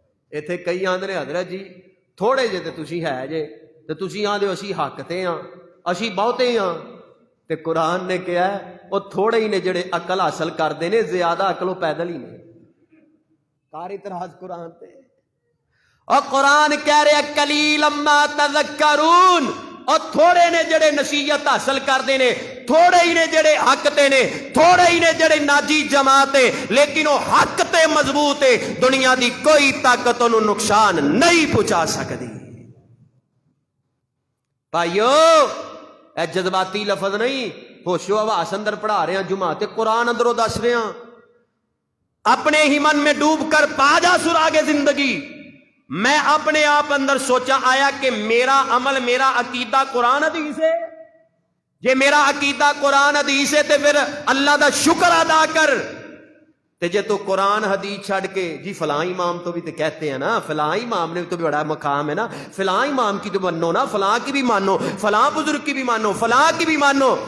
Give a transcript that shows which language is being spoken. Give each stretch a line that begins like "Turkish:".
Punjabi: ایتھے کئی آندے نے حضرت جی تھوڑے جے تے تسی ہے جے, تے تسی آندے اسی حق تے ہاں, اسی بہتے ہاں. تے قرآن نے کہا ہے وہ تھوڑے ہی نے جڑے عقل حاصل کردے نے, زیادہ عقل و پیدل ہی نے. کار اعتراض قرآن تے, اور قرآن کہہ رہے
Arabic: قلیلا ما تذکرون,
Punjabi: اور تھوڑے نے جڑے نصیحت حاصل کردے نے, تھوڑے ہی نے جڑے حق تے نے, تھوڑے ہی نے جڑے ناجی جماعت ہے, لیکن وہ حق تے مضبوط ہے. دنیا دی کوئی طاقت انہوں نقصان نہیں پہنچا سکتی. بھائیو اے جذباتی لفظ نہیں, ہوش و حواس اندر پڑھا رہے ہیں جمعہ تے قرآن اندروں دس رہے ہیں.
Urdu: اپنے ہی من میں ڈوب کر پا جا سراغ زندگی.
Punjabi: میں اپنے آپ اندر سوچا آیا کہ میرا عمل, میرا عقیدہ قرآن حدیث ہے. جے میرا عقیدہ قرآن حدیث ہے تے پھر اللہ دا شکر ادا کر. تے جے تو قرآن حدیث چھڑ کے
Urdu: جی فلاں امام تو بھی تے کہتے ہیں نا, فلاں امام نے تو بھی بڑا مقام ہے نا, فلاں امام کی تو مانو نا, فلاں کی بھی مانو, فلاں بزرگ کی بھی مانو, فلاں کی بھی مانو.